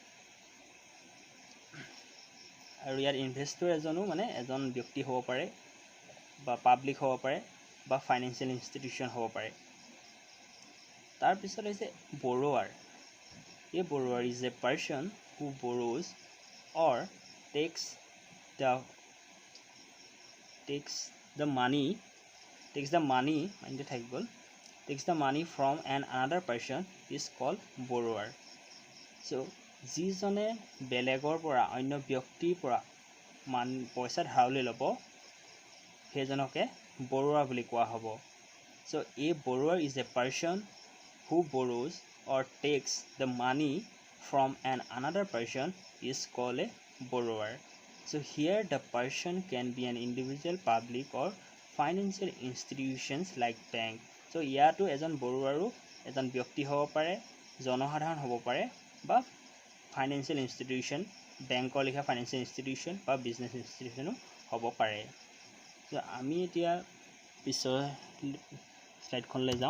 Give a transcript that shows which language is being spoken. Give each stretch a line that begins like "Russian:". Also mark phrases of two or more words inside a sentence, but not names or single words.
Assamese: আৰু ইয়াত ইনভেষ্টৰ এজন ব্যক্তি হ'ব পাৰে, বা পাব্লিক হ'ব পাৰে, বা
English: financial institution
Assamese: হ'ব পাৰে। তাৰপিছত হৈছে বৰোৱাৰ।
English: এই borrower is a person who borrows or takes the money from an another person is called borrower.
Assamese: So যিজনে বেলেগৰ পৰা, অন্য ব্যক্তিৰ পৰা পইচা ধাৰলৈ ল'ব, সেইজনকে বৰোৱাৰ বুলি কোৱা হ'ব।
English: So a borrower is a person who borrows or takes the money from an another person is called a borrower. So here the person can be an individual, public or financial institutions like bank.
Assamese: So ইয়াতো এজন বৰোৱাৰো এজন ব্যক্তি হ'ব পাৰে, জনসাধাৰণ হ'ব পাৰে, বা
English: financial institution,
Assamese: বেংকৰ লিখা
English: financial institution
Assamese: বা
English: business institution
Assamese: হ'ব পাৰে। চ' আমি এতিয়া পিছৰ স্লাইডখনলৈ যাওঁ।